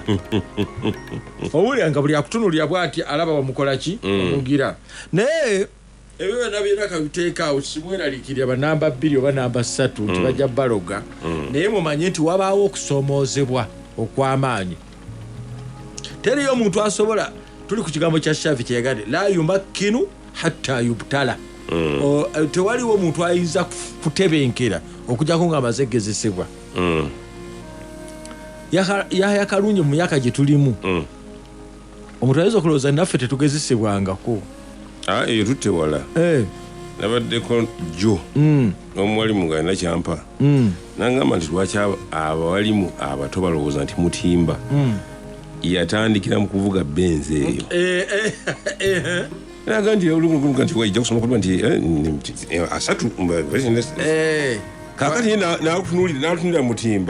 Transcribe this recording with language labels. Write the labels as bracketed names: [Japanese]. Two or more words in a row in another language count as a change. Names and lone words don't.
[Ganda] Owulira nga buli akutunulira bw'ati alaba bamukola ki, omugira. Naye ebyo byonna kabiteekaawo simweraliikirira banamba 2 oba namba 3 nti bajja baloga, naye mumanye nti wabaawo okusoomoozebwa okw'amaanyi. Teriyo omuntu asobola, tuli ku kigambo kya Shafi kyeyagadde [Arabic] لا يمكن حتى يبتلى. [Ganda] Tewaliwo omuntu ayinza kutebenkera okujjako ng'amaze gegezesebwa. Yahya Kalungi mu myaka gye tulimu omuntu ayinza okulowooza naffe tetugezesebwangako tutte wala nabaddeko jjo n'omuwalimu nga alina kyampa nangamba nti lwaki abawalimu abato balowooza nti mutimba yatandikira mu kuvuga benzi eyo naga nti nti wajja kusoma kulwa nti asatu kakati n'atunuulira mutimba